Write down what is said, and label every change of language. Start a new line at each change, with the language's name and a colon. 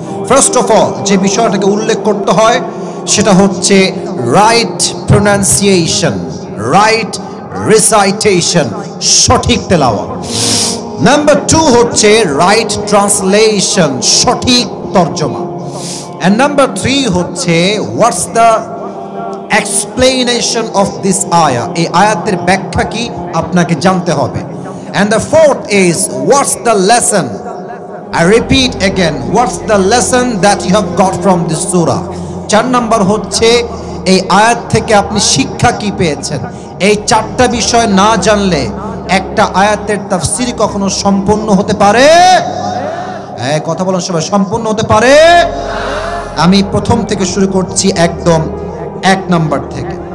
Bangla: First of all যে বিষয়টাকে উল্লেখ করতে হয় সেটা হচ্ছে রাইট প্রোনাউন্সিয়েশন, রাইট রিসাইটেশন, সঠিক তেলাওয়াত। নাম্বার 2 হচ্ছে রাইট ট্রান্সলেশন, সঠিক তর্জমা। এন্ড নাম্বার 3 হচ্ছে
English: what's the explanation of this ayah,
Bangla: এই আয়াতের ব্যাখ্যা কি আপনাকে জানতে হবে।
English: and the fourth is what's the lesson, I repeat again, what's the lesson that you have got from this surah।
Bangla: 4 number হচ্ছে এই আয়াত থেকে আপনি শিক্ষা কি পেয়েছেন। এই 4টা বিষয় না জানলে একটা আয়াতের তাফসীর কখনো সম্পূর্ণ হতে পারে, কথা বলেন সবাই, সম্পূর্ণ হতে পারে। আমি প্রথম থেকে শুরু করছি, একদম 1 নাম্বার থেকে।